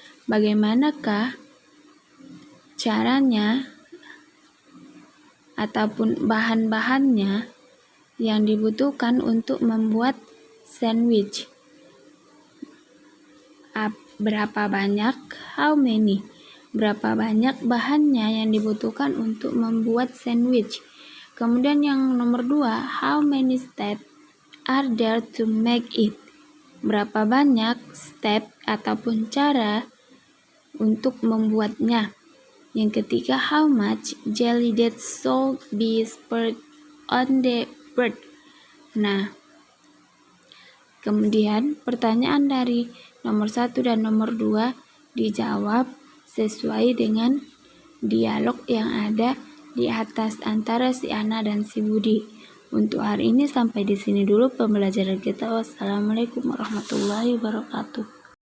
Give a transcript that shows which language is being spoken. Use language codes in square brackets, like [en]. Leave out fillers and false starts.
[id] Bagaimanakah caranya ataupun bahan-bahannya yang dibutuhkan untuk membuat sandwich? Berapa banyak? [en] How many? [id] Berapa banyak bahannya yang dibutuhkan untuk membuat sandwich? Kemudian yang nomor 2, [en] how many steps are there to make it? [id] Berapa banyak step ataupun cara untuk membuatnya? Yang ketiga, [en] how much jelly that should be spread on the bread? [id] Nah, kemudian pertanyaan dari nomor 1 dan nomor 2 dijawab sesuai dengan dialog yang ada di atas antara si Ana dan si Budi. Untuk hari ini sampai di sini dulu pembelajaran kita. Wassalamualaikum warahmatullahi wabarakatuh.